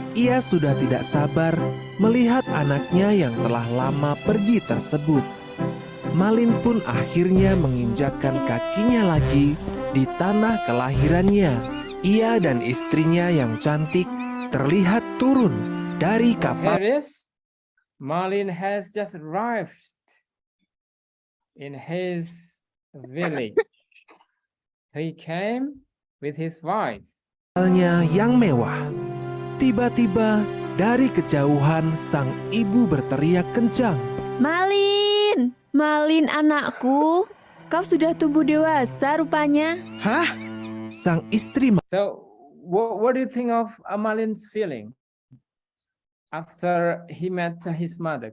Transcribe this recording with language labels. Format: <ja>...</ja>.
<id>Ia sudah tidak sabar melihat anaknya yang telah lama pergi tersebut. Malin pun akhirnya menginjakkan kakinya lagi di tanah kelahirannya. Ia dan istrinya yang cantik terlihat turun dari kapal.</id> <en>Here it is. Malin has just arrived in his village. So he came with his wife.</en> <id>Kapalnya yang mewah. Tiba-tiba dari kejauhan sang ibu berteriak kencang. Malin, Malin anakku, kau sudah tumbuh dewasa rupanya. Hah? Sang istri.</id> <en>So what do you think of Malin's feeling after he met his mother?</en>